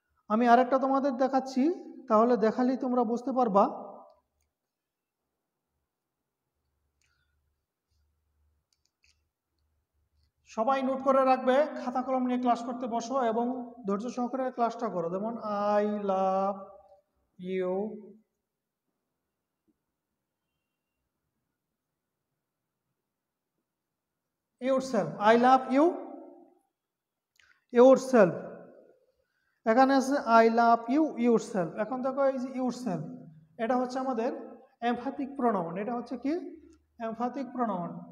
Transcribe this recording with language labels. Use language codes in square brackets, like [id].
[bn] আমি আরেকটা তোমাদের দেখাচ্ছি, তাহলে দেখালেই তোমরা বুঝতে পারবা। সবাই নোট করে রাখবে, খাতা কলম নিয়ে ক্লাস করতে বসো এবং ধৈর্য সহকারে ক্লাসটা করো। যেমন [en] I love you, yourself, I love you yourself। [bn] এখানে আছে [en] I love you yourself। [bn] এখন দেখো এই যে yourself, এটা হচ্ছে আমাদের এমফ্যাথিক প্রোনাউন। এটা হচ্ছে কি? এমফ্যাথিক প্রোনাউন।